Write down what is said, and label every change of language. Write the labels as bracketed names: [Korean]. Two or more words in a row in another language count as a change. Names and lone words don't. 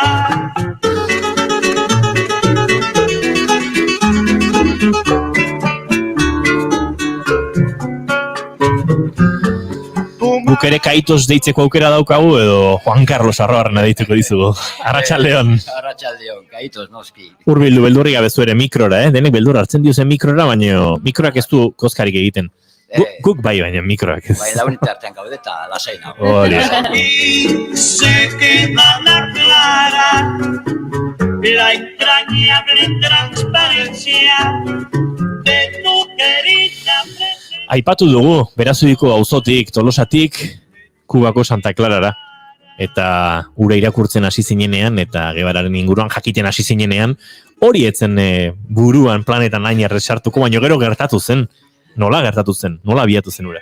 [Basque] Guk ere Kaitos deitzeko aukera daukagu edo Juan Carlos Arrobarna deituko dizugu. Arratsaldeon. Arratsaldeon, Kaitos noski. Urbildu beldurri gabe zuere mikrora, denek beldur hartzen diozen mikrora, baina mikroak ez du kozkarik egiten. Guk bai, baina mikroak ez. Bai, launite artean gaude eta lasai nago. [Spanish] Y se queda la clara la entrañable transparencia de tu querida presencia. [Basque] Aipatu dugu, Berazudiko auzotik, Tolosatik, Kubako Santa Clarara. Eta ura irakurtzen hasi zinenean, eta Guevararen inguruan jakiten hasi zinenean, hori etzen buruan planetan hain erresartuko, baina gero gertatu zen. Nola gertatu zen? Nola abiatu zen ura?